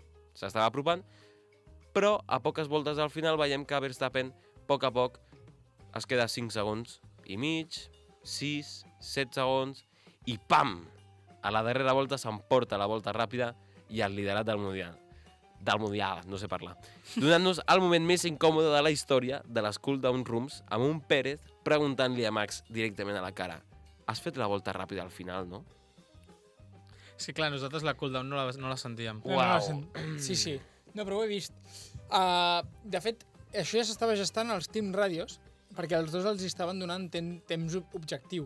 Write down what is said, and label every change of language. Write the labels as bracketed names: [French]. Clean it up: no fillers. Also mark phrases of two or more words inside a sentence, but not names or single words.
[Catalan] s'estava apropant, però a poques voltes al final veiem que Verstappen, a poc, es queda 5 segons i mig, 6, 7 segons, i pam! A la darrera volta s'emporta la volta ràpida i el liderat del Mundial. Del Mundial, no sé parlar. Donant-nos el moment més incòmode de la història de les [English] cool-down rooms [Catalan] amb un Pérez preguntant-li a Max directament a la cara: has fet la volta ràpida al final, no? És que clar, nosaltres la cooldown no la sentíem. Uau. Sí. No, però ho he vist. De fet, això ja s'estava gestant als [English] Team Radios, [Catalan] perquè els dos els estaven donant temps objectiu.